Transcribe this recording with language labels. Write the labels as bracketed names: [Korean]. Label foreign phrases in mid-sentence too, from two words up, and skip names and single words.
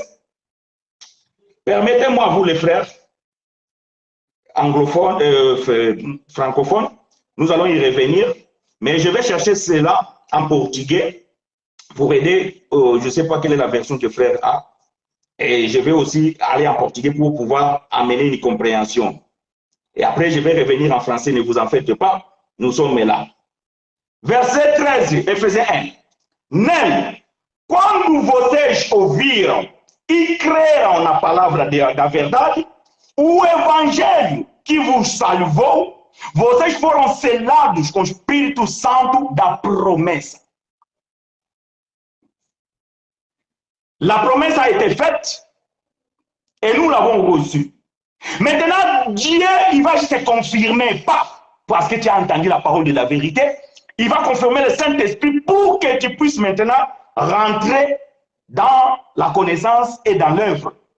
[French] Permettez-moi, vous les frères, anglophones, francophones, nous allons y revenir, mais je vais chercher cela en portugais pour aider, je ne sais pas quelle est la version que frère a, et je vais aussi aller en portugais pour pouvoir amener une compréhension. Et après, je vais revenir en français, ne vous en faites pas, nous sommes là. Verset 13, Éphésiens 1. [Portuguese] Nel, quando vocês ouviram e creram na palavra da verdade, o evangelho que vos salvou, vocês foram selados com o Espírito Santo da promessa. [French] La promesse a été faite et nous l'avons reçue. Maintenant, Dieu, il va se confirmer, pas parce que tu as entendu la parole de la vérité, il va confirmer le Saint-Esprit pour que tu puisses maintenant rentrer dans la connaissance et dans l'œuvre.